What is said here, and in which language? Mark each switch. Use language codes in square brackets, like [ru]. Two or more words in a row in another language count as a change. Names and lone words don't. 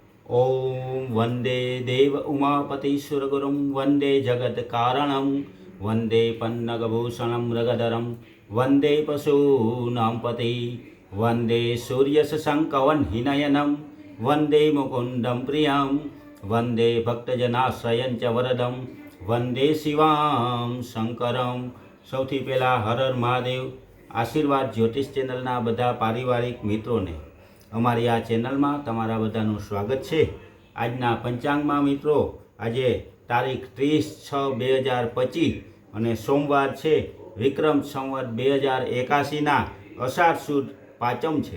[sa] ओम वंदे देव उमापतिसुरगुरुं वंदे जगत्कारणं वंदे पन्नगभूषणं मृगधरं वंदे पशूनां पति वंदे सूर्यशशङ्कवह्निनयनं वंदे मुकुन्दं प्रियं वंदे भक्तजनाश्रयं च वरदं वंदे शिवां शंकरं। [gu] સૌથી પહેલાં હર હર મહાદેવ। આશીર્વાદ જ્યોતિષ ચેનલના બધા પારિવારિક મિત્રોને અમારી આ ચેનલમાં તમારા બધાનું સ્વાગત છે। આજના પંચાંગમાં મિત્રો આજે તારીખ 30/6/2025 અને સોમવાર છે, વિક્રમ સંવત 2081ના અષાઢ સુદ પાંચમ છે।